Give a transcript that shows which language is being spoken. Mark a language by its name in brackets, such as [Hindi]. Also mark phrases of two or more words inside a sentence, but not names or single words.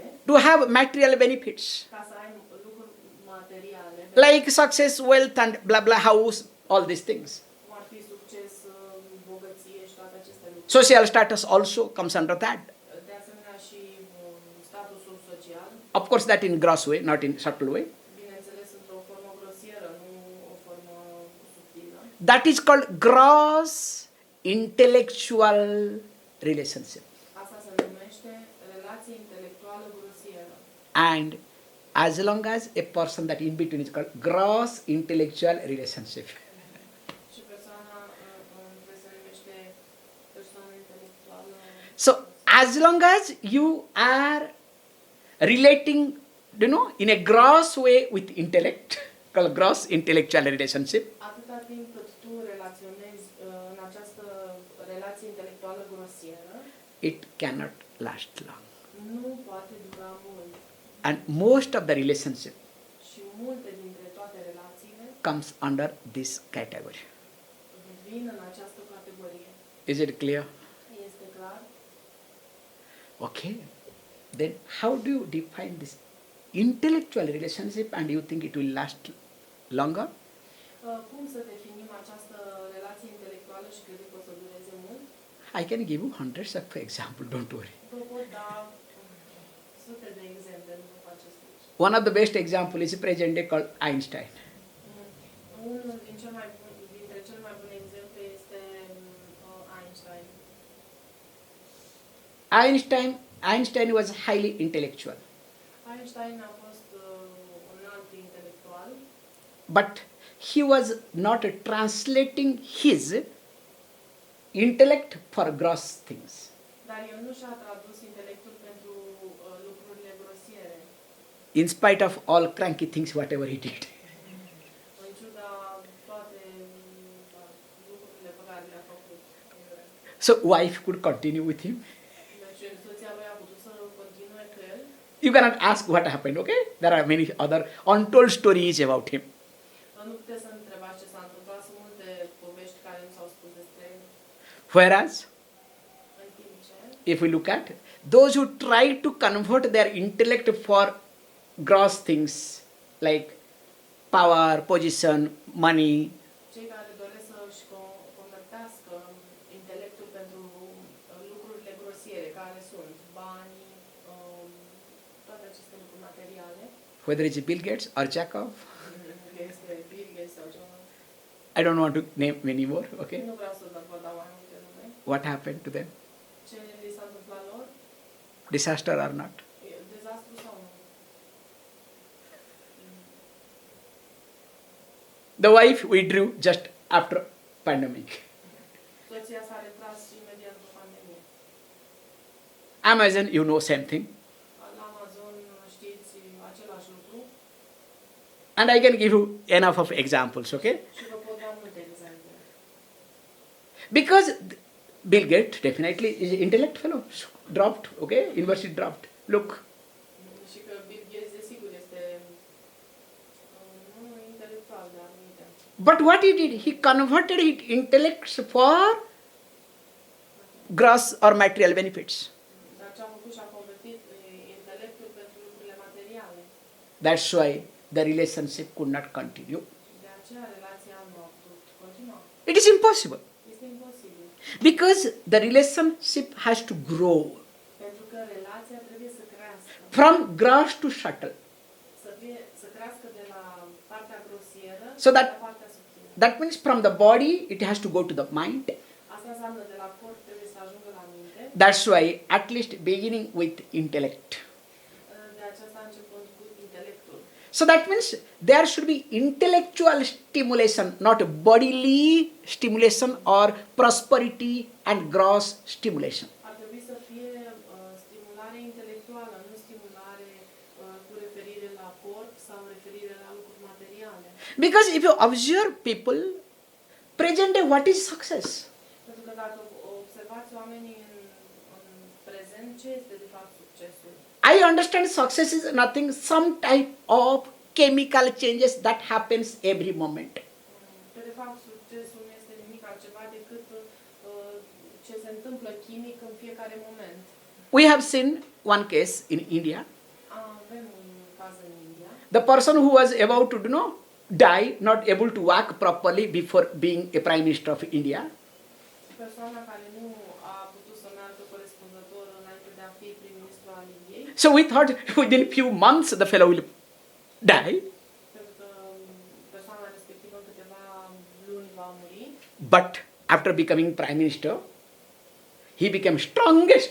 [English] to have material benefits [Romanian] ca să ai lucruri materiale, [English] like success, wealth, and blah blah house, all these things. [Romanian] cum ar fi succes, bogăție și toate aceste lucruri. [English] Social status also comes under that. [Romanian] De asemenea și statusul social, [English] Of course, that in gross way, not in subtle way. [Romanian] bineînțeles într-o formă grosieră, nu o formă subtilă. [English] That is called gross intellectual relationship. [Romanian] Asta se numește relație intelectuală grosieră. [English] And as long as a person that in between is called gross intellectual relationship. [Romanian] Și persoana între se numește persoană intelectuală. [English] So as long as you are relating, in a gross way with intellect, called gross intellectual relationship, [Romanian] Atâta timp cât tu relaționezi în această relație intelectuală grosieră, [English] it cannot last long. [Romanian] nu poate dura mult. [English] And most of the relationship [Romanian] Și multe dintre toate relațiile [English] comes under this category. [Romanian] vin în această categorie. [English] Is it clear? [Romanian] Este clar? [English] Okay. Then how do you define this intellectual relationship and you think it will last longer? [Romanian] Cum să definim această relație intelectuală și crede că o să dureze mult? [English] I can give you hundreds of examples, don't worry. [Romanian] Vă pot da sute de exemple, nu vă faceți griji. [English] One of the best example is present day called Einstein. [Romanian] Unul dintre cele mai bune exemple este Einstein. [English] Einstein was highly intellectual, [Romanian] Einstein a fost un alt intelectual, [English] but he was not translating his intellect for gross things. [Romanian] dar el nu și-a tradus intelectul pentru lucrurile grosiere, [English] In spite of all cranky things, whatever he did. [Romanian] în ciuda toate lucrurile pe care le-a făcut. [English] So wife could continue with him. [Romanian] Deci soția lui a putut să continue cu el. [English] You cannot ask what happened, okay? There are many other untold stories about him. [Romanian] Nu puteți să întrebați ce s-a întâmplat, sunt multe povești care nu s-au spus despre el. [English] Whereas, [Romanian] În timp ce, [English] if we look at those who try to convert their intellect for gross things like power, position, money, [Romanian] cei care doresc să-și convertească intelectul pentru lucrurile grosiere, care sunt banii, toate aceste lucruri materiale, [English] whether it's Bill Gates or Jacob, [Romanian] este Bill Gates sau ceva. [English] I don't want to name many more, okay? [Romanian] Nu vreau să vă dau mai multe nume. [English] What happened to them? [Romanian] Ce li s-a întâmplat lor? [English] Disaster or not? [Romanian] E dezastru sau nu? [English] The wife withdrew just after pandemic. [Romanian] Soția s-a retras imediat după pandemie. [English] Amazon, you know, same thing. [Romanian] La Amazon știți același lucru. [English] And I can give you enough of examples, okay? [Romanian] Și vă pot da multe exemple. [English] Because Bill Gates definitely is an intellect fellow, dropped, okay? University dropped. Look, [Romanian] Și că Bill Gates, desigur, este nu intelectual, dar uite. [English] but what he did, he converted his intellects for gross or material benefits. [Romanian] Dar ce a făcut și-a convertit intelectul pentru lucrurile materiale. [English] That's why the relationship could not continue. [Romanian] De aceea relația nu a putut continua. [English] It is impossible. [Romanian] Este imposibil. [English] Because the relationship has to grow [Romanian] Pentru că relația trebuie să crească. [English] from gross to subtle. [Romanian] Să crească de la partea grosieră [English] So that- [Romanian] la partea subtilă. [English] That means from the body it has to go to the mind. [Romanian] Asta înseamnă de la corp trebuie să ajungă la minte. [English] That's why at least beginning with intellect. [Romanian] De aceasta începând cu intelectul. [English] So that means there should be intellectual stimulation, not bodily stimulation or prosperity and gross stimulation. [Romanian] Ar trebui să fie stimulare intelectuală, nu stimulare cu referire la corp sau referire la lucruri materiale. [English] Because if you observe people, present day, what is success? [Romanian] Pentru că dacă observați oamenii în prezent, ce este de fapt succesul? [English] I understand success is nothing, some type of chemical changes that happens every moment. [Romanian] Că de fapt succesul nu este nimic altceva decât ce se întâmplă chimic în fiecare moment. [English] We have seen one case in India. [Romanian] Avem un caz în India. [English] The person who was about to, die, not able to walk properly before being a Prime Minister of India. [Romanian] Persoana care nu a putut să meargă corespunzător înainte de a fi prim-ministru al Indiei. [English] So we thought within few months the fellow will die. [Romanian] Pentru că persoana respectivă în câteva luni va muri. [English] But after becoming Prime Minister, he became strongest.